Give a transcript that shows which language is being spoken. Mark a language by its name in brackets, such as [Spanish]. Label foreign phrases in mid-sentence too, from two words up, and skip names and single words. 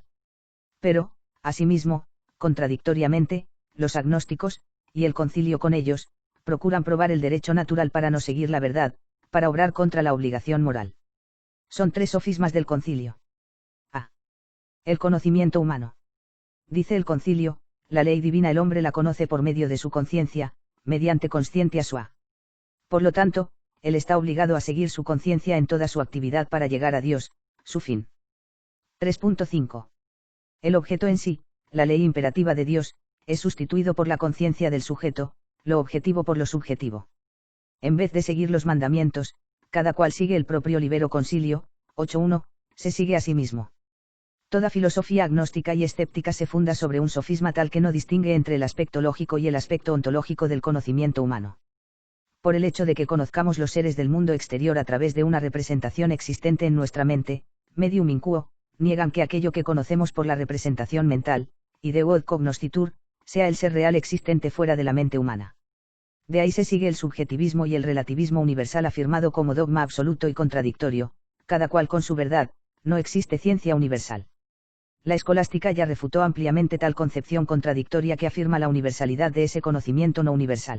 [Spanish] Pero, asimismo, contradictoriamente, los agnósticos, y el concilio con ellos, procuran probar el derecho natural para no seguir la verdad, para obrar contra la obligación moral. Son 3 sofismas del concilio. A. El conocimiento humano. Dice el concilio, la ley divina el hombre la conoce por medio de su conciencia, mediante [Latin] conscientia sua. [Spanish] Por lo tanto, él está obligado a seguir su conciencia en toda su actividad para llegar a Dios, su fin. 3.5. El objeto en sí, la ley imperativa de Dios, es sustituido por la conciencia del sujeto, lo objetivo por lo subjetivo. En vez de seguir los mandamientos, cada cual sigue el propio [Latin] libero consilio, [Spanish] 8.1, se sigue a sí mismo. Toda filosofía agnóstica y escéptica se funda sobre un sofisma tal que no distingue entre el aspecto lógico y el aspecto ontológico del conocimiento humano. Por el hecho de que conozcamos los seres del mundo exterior a través de una representación existente en nuestra mente, [Latin] medium in quo, [Spanish] niegan que aquello que conocemos por la representación mental, [Latin] ideo et cognoscitur, [Spanish] sea el ser real existente fuera de la mente humana. De ahí se sigue el subjetivismo y el relativismo universal afirmado como dogma absoluto y contradictorio, cada cual con su verdad, no existe ciencia universal. La escolástica ya refutó ampliamente tal concepción contradictoria que afirma la universalidad de ese conocimiento no universal.